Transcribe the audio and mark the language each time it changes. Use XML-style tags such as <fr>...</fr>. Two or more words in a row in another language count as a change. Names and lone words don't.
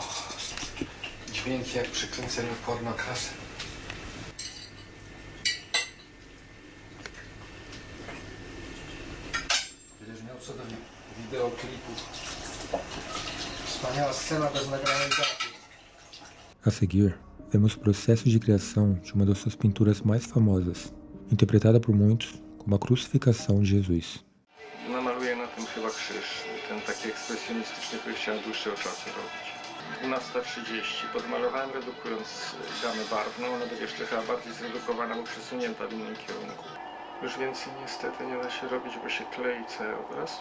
<pl>Dźwięki jak przy kręceniu pornokasy. co do wideoklipu. Wspaniała scena bez nagranej daty.</pl> <pt>A seguir, vemos o processo de criação de uma das suas pinturas mais famosas, interpretada por muitos como a crucificação de Jesus.</pt> <pl>Namaluję na tym chyba krzyż, ten taki ekspresjonistyczny, który chciałem dłuższego czasu robić. 12:30. Podmalowałem redukując gamę barwną, ona będzie jeszcze chyba bardziej zredukowana, bo przesunięta w innym kierunku. Już więcej niestety nie da się robić, bo się klei cały obraz.</pl>